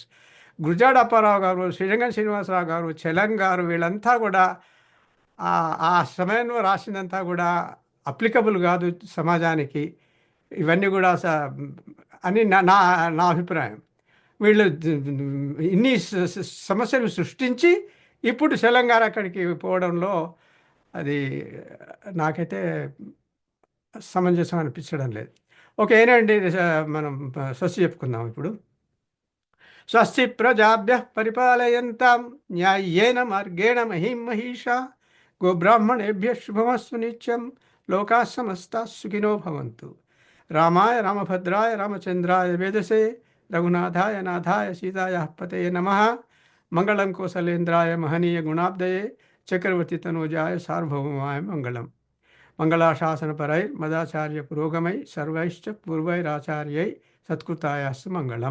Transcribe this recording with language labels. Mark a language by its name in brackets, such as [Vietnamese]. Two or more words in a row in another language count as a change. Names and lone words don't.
[Telugu] గురజాడ అప్పారావు గారు, శ్రీరంగం శ్రీనివాసరావు గారు, చెలం గారు, వీళ్ళంతా కూడా ఆ సమయంలో రాసిందంతా కూడా అప్లికబుల్ కాదు సమాజానికి, ఇవన్నీ కూడా అని నా అభిప్రాయం. వీళ్ళు ఇన్ని సమస్యలు సృష్టించి ఇప్పుడు తెలంగాణ అక్కడికి పోవడంలో అది నాకైతే సమంజసం అనిపించడం లేదు. ఓకే, ఏనండి, మనం స్వస్తి చెప్పుకుందాం ఇప్పుడు. [Sanskrit] స్వస్తి ప్రజాభ్యః పరిపాలయంతాం న్యాయేన మార్గేణ మహిం మహిషా, గోబ్రాహ్మణేభ్యః శుభమస్తు నిత్యం, లోకాః సమస్తాః సుఖినో భవంతు. రామాయ రామభద్రాయ రామచంద్రాయ వేదసే, రఘునాథాయ నాథాయ సీతాయాః పతయే నమః. మంగళం కోసలేంద్రాయ మహనీయ గుణాబ్దయే, చక్రవర్తి తనూజాయ సార్వభౌమాయ మంగళం. మంగళాశాసనపరై మదాచార్య పురోగమై సర్వైశ్చ పూర్వైరాచార్యై సత్కృతాయాస్తు మంగళం.